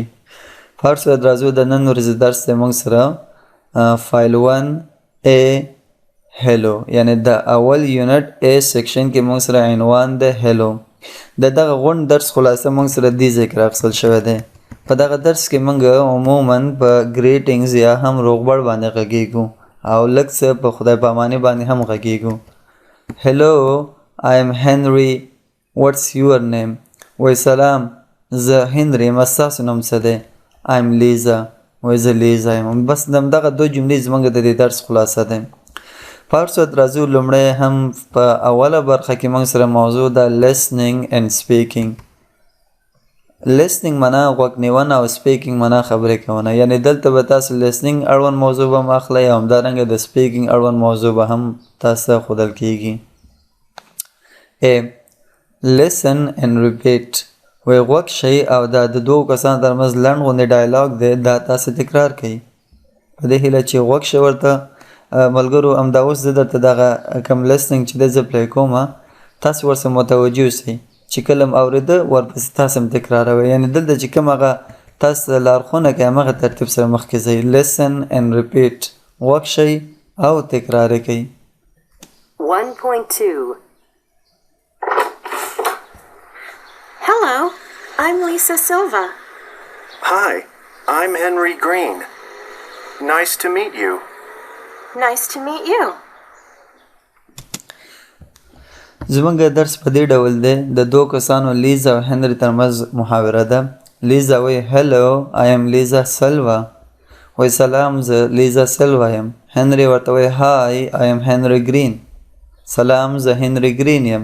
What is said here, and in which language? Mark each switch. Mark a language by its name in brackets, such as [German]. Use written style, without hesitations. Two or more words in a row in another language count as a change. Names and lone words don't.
[Pashto] په هر صورت راځو د نن ورځې درس دی موږ سره فایل 1A هلو، یعنی د اول یونټ A سیکشن کې موږ سره عنوان د هلو. د دغه غونډ درس خلاصه موږ سره دې ځای کې راخیستل شوی دی. په دغه درس کې موږ عموما په ګریټینګز یا هم روغبړ باندې غږیږو او لږ څه په خدای پاماني باندې هم غږیږو. هلو، [English] I am Henry. What's your name؟ [Pashto] وای سلام، زه هنري یم، ستاسو نوم څه دی؟ [English] I am Lisa. [Pashto] وای زه لیزا یم. بس دغه دوه جملې زموږ د دې درس خلاصه ده. په هر صورت راځو لومړی هم په اوله برخه کې موږ سره موضوع ده [English] listening and speaking. [Pashto] listening معنا غوږ نیونه او speaking معنا خبرې کونه. یعنی دلته به تاسو listening اړوند موضوع به هم اخلئ او همدارنګه د speaking اړوند موضوع به هم تاسو ښودل کیږي. [English] A. listen and repeat. [Pashto] وی غوږ شئ او دا د دوو کسانو ترمنځ لنډ غوندې ډایلاګ دی دا تاسو تکرار کړئ. په دې هیله چې غوږ شئ ورته. ملګرو همدا اوس زه درته دغه کوم لیسننګ چې دی زه پلی کوم تاسو ورسره متوجه اوسئ چې کله م اورېده ورپسې تاسو هم تکراروئ. یعنې دلته چې کوم هغه تاسو ته لارښوونه کوي همغه ترتیب سره مخکې ځئ. [English] listen and repeat. [Pashto] غوږ شئ او تکرار یې کوئ. [English] 1.2 Hello, I'm Lisa Silva. Hi, I'm Henry Green. Nice to meet you. Nice to meet you. [Pashto] زموږ درس په دې ډول دی. د دوه کسانو لیزا او هنري ترمنځ محاوره ده. لیزا وایي هلو، [English] I am Lisa Silva. [Pashto] وایي سلام، زه لیزا سیلوا یم. هنري ورته وایي هاي، [English] I am Henry Green. [Pashto] سلام، زه هنري ګرین یم.